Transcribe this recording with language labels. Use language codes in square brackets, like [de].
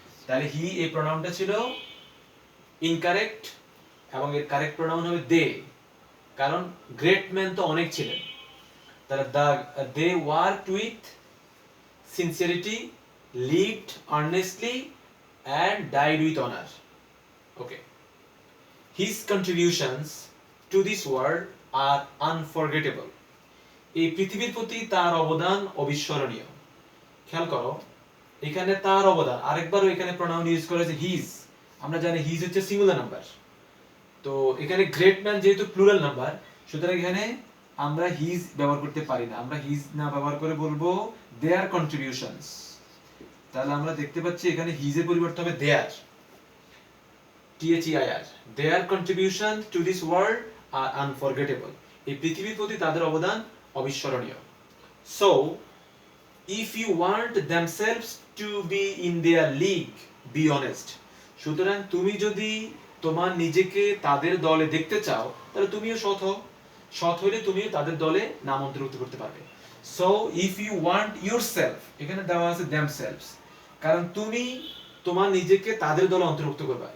[bn] তাহলে হি এই প্রোনাউনটা ছিল ইনকারেক্ট এবং এর কারেক্ট প্রোনাউন হবে দে, কারণ গ্রেট ম্যান তো অনেক ছিলেন। [en] তাহলে they worked with sincerity, lived earnestly and died with honor. Okay. His contributions to this world are unforgettable. [bn] এই পৃথিবীর প্রতি তার অবদান অবিস্মরণীয়। খেয়াল করো, এখানে তার অবদান, আরেকবারও এখানে প্রোনাউন ইউজ করেছে হিজ। আমরা জানি হিজ হচ্ছে সিঙ্গুলার নাম্বার, তো এখানে গ্রেট ম্যান যেহেতু প্লুরাল নাম্বার, সুতরাং এখানে আমরা হিজ ব্যবহার করতে পারি না, আমরা হিজ না ব্যবহার করে বলবো দেয়ার কন্ট্রিবিউশনস। তাহলে আমরা দেখতে পাচ্ছি এখানে হিজের পরিবর্তে হবে দেয়ার, THEIR, [en] their contribution to this world are unforgettable. [bn] এই পৃথিবীর প্রতি তাদের অবদান অবিস্মরণীয়। [en] So, if you want themselves to be in their league, be honest. [bn] সুতরাং তুমি যদি তোমার নিজেকে তাদের দলে দেখতে চাও, তাহলে তুমিও সৎ হও। সৎ হলে তুমিও তাদের দলে নাম অন্তর্ভুক্ত করতে পারবে। [en] So, if you want yourself, [bn] এখানে দেওয়া আছে themselves, কারণ তুমি তোমার নিজেকে তাদের দলে অন্তর্ভুক্ত করবা।